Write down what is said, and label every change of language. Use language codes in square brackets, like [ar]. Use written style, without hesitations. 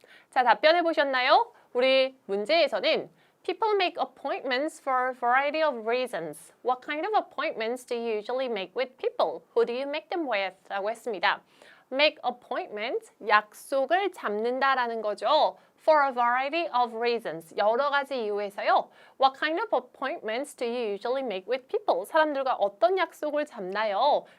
[ko] 자, 답변해 보셨나요? 우리 문제에서는 [en] People make appointments for a variety of reasons. What kind of appointments do you usually make with people? Who do you make them with? [ko] 라고 했습니다. [en] Make appointment, [ko] 약속을 잡는다라는 거죠. [en] For a variety of reasons, [ko] 여러 가지 이유에서요. [en] What kind of appointments do you usually make with people? [ko] 사람들과 어떤 약속을 잡나요?